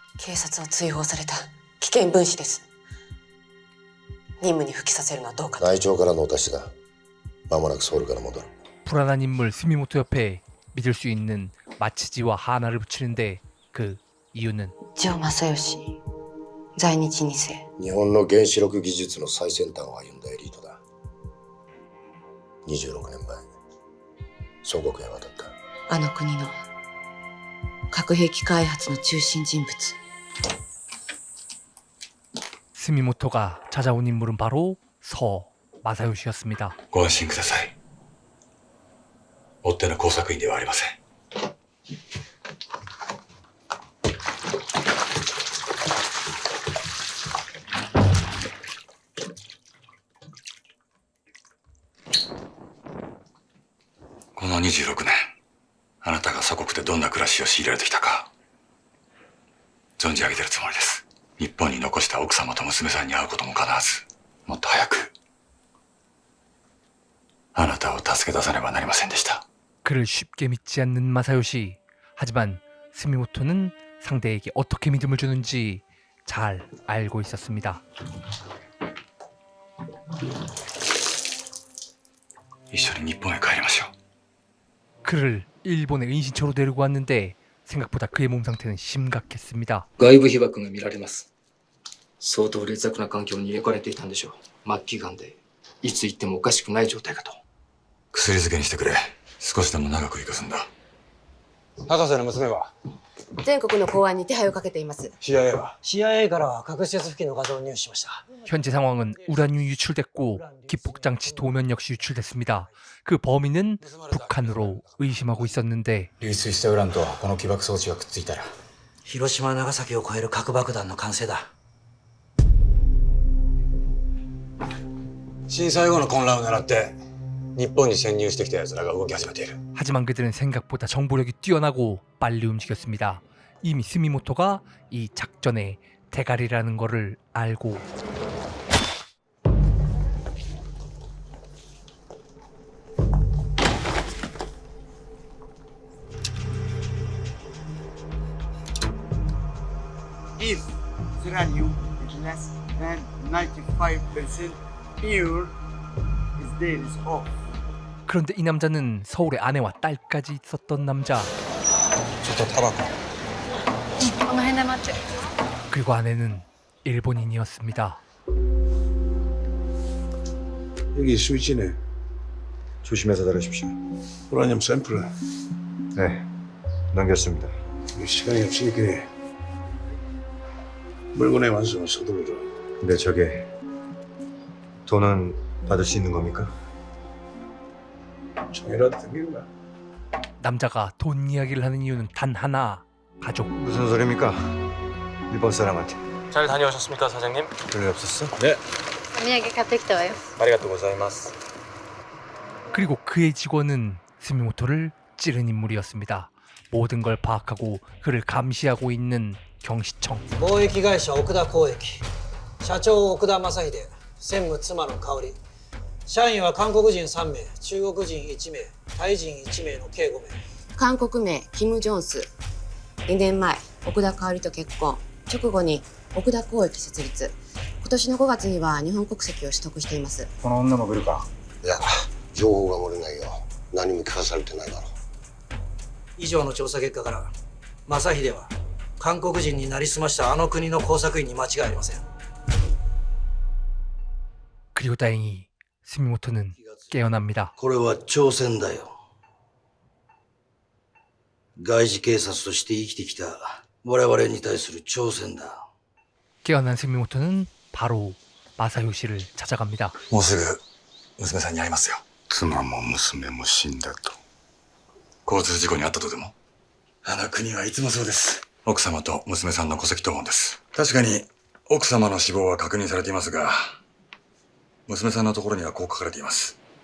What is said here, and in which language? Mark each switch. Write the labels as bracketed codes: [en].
[ja] 警察は追放された危険分子です。任務に復帰させるのはどうかと。内調からのお達しだ。間もなくソウルから戻る。 [ko] 불안한 인물 스미모토 옆에 믿을 수 있는 마치지와 하나를 붙이는데 그 이유는 [ja] 城正義在日2世。日本の原子力技術の最先端を歩んだエリートだ。 26年前、祖国へ渡った。あの国の核兵器開発の中心人物。 [ko] 스미모토가 찾아온 인물은 바로 서 마사요시였습니다. [ja] ご安心ください。追っ手の工作員ではありません。この26年、あなたが祖国でどんな暮らしを強いられてきたか存じ上げているつもりです。日本に残した奥様と娘さんに会うことも叶わず、もっと早くあなたを助け出さねばなりませんでした。 [ko] 그를 쉽게 믿지 않는 마사요시. 하지만 스미모토는 상대에게 어떻게 믿음을 주는지 잘 알고 있었습니다. [ja] 一緒に日本へ帰りましょう。 [ko] 그를 일본의 은신처로 데리고 왔는데 생각보다 그의 몸 상태는 심각했습니다. [ja] 外部被曝が見られます。相当劣悪な環境に入れかれていたんでしょう。末期がんでいつ行ってもおかしくない状態かと。薬漬けにしてくれ。少しでも長く生かすんだ。博士の娘は全国の公安に手配をかけています。 CIA は CIA から核施設付近の画像を入手しました。 [ko] 현재 상황은 우라늄이 유출됐고 기폭장치 도면 역시 유출됐습니다. 그 범인은 북한으로 의심하고 있었는데 [ja] 流出したウランとこの起爆装置がくっついたら広島長崎を超える核爆弾の完成だ。震災後の混乱を狙って日本に潜入してきた奴らが動き始めている。 [ko] 하지만 그들은 생각보다 정보력이 뛰어나고 빨리 움직였습니다. 이미 스미모토가 이 작전에 대가리라는 거를 알고 [en] If uranium is less than 95% pure, his deal is off. [ko] 그런데 이 남자는 서울에 아내와 딸까지 있었던 남자. 그리고 아내는 일본인이었습니다. 여기 스위치네. 조심해서 다루십시오. 우라늄 샘플. 네, 넘겼습니다. 시간이 없으니까 물건의 완성을 서둘러라. 근데 저게 돈은 받을 수 있는 겁니까? 총이라도 댕기는 거야. 남자가 돈 이야기를 하는 이유는 단 하나. 가족. 무슨 소리입니까? 일본 사람한테. 잘 다녀오셨습니까, 사장님? 별일 없었어? 네. [ja] お土産買ってきたわよ。ありがとうございます. [ko] 그리고 그의 직원은 스미모토를 찌른 인물이었습니다. 모든 걸 파악하고 그를 감시하고 있는 경시청. [ja] 貿易会社奥田交易社長奥田正秀専務妻の香織社員は韓国人3名中国人1名タイ人1名の計5名韓国名キム・ジョンス。2年前奥田香織と結婚。直後に奥田交易設立。今年の5月には日本国籍を取得しています。この女も来るか。いや、情報が漏れないよ。何も聞かされてないだろう。以上の調査結果から正秀は韓国人になりすましたあの国の工作員に間違いありません [ko] 그리고 다행히 스미모토는 깨어납니다. [ja] これは挑戦だよ外事警察として生きてきた我々に対する挑戦だ [ko] 깨어난 스미모토는 바로 마사요시를 찾아갑니다. [ja] もうすぐ娘さんに会いますよ。妻も娘も死んだと。交通事故に遭ったとでも？あの国はいつもそうです。奥様と娘さんの戸籍謄本です。確かに奥様の死亡は確認されていますが、娘さんのところにはこう書かれています。